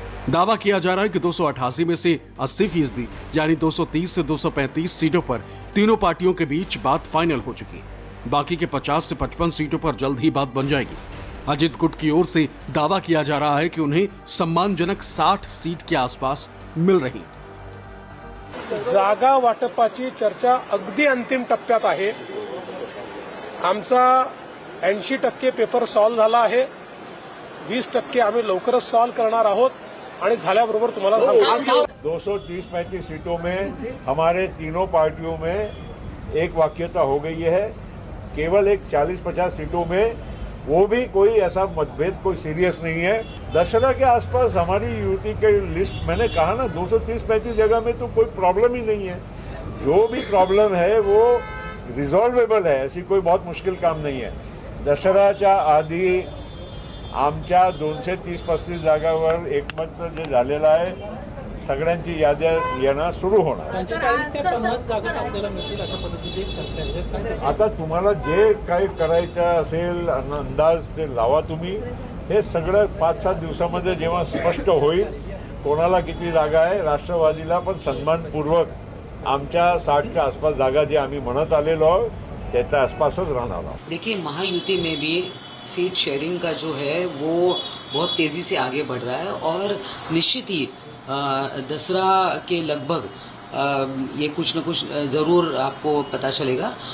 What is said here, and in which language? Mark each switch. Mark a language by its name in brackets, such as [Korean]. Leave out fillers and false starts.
[Hindi] दावा किया जा रहा है कि 288 में से 80% यानी 230 से 235 सीटों पर तीनों पार्टियों के बीच बात फाइनल हो चुकी है। बाकी के 50 से 55 सीटों पर जल्द ही बात बन जाएगी। अजित गुट की ओर से दावा किया जा रहा है कि उन्हें सम्मानजनक 60 सीट के आसपास मिल रही। [Marathi] जागा वाटपाची चर्चा अगदी अंतिम टप्प्यात आहे। आमचा 80% पेपर सॉल्व झाला आहे। 20% आम्ही लवकरच सॉल्व करणार आहोत आणि झाल्याबरोबर तुम्हाला [Hindi] 230-35 सीटों में हमारे तीनों पार्टियों में एक वाक्यता हो गई है। केवल एक 40-50 सीटों में वो भी कोई ऐसा मतभेद कोई सीरियस नहीं है। दशहरा के आसपास हमारी युति के लिस्ट मैंने कहा ना 230-35 जगह में तो कोई प्रॉब्लम ही नहीं है। जो भी प्रॉब्लम है वो रिझॉल्वेबल है, ऐसी कोई बहुत मुश्किल काम नहीं है। [Marathi] दशहराच्या आधी आमच्या 230-35 जागावर एकमत जे झालेलं आहे, सगळ्यांची याद्या येणं सुरू होणार। आता तुम्हाला जे काही करायचं असेल अंदाज ते लावा तुम्ही। हे सगळं 5-7 दिवसामध्ये जेव्हा स्पष्ट होईल कोणाला किती जागा आहे, राष्ट्रवादीला पण सन्मानपूर्वक आमच्या 60च्या आसपास जागा जे आम्ही म्हणत आलेलो आहोत त्याच्या आसपासच राहणार आहोत। [Hindi] देखिए, महायुति में भी सीट शेयरिंग का जो है वो बहुत तेजी से आगे बढ़ रहा है और निश्चित ही दसरा के लगभग ये कुछ न कुछ जरूर आपको पता चलेगा।